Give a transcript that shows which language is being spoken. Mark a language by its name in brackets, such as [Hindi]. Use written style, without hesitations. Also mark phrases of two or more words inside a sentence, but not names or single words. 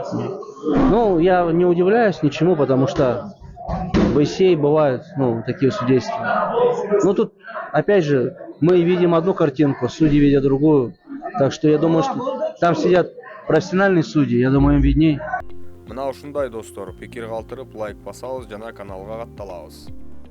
[Russian] Ну, я не удивляюсь ничему, потому что в ИСЕ бывают, ну, такие судейства. Ну, тут, опять же, мы видим одну картинку, судьи видят другую. Так что я думаю, что там сидят профессиональные судьи, я думаю, им видней. [Kyrgyz] Мына ушундай достор, пикир калтырып лайк басабыз жана каналга катталабыз.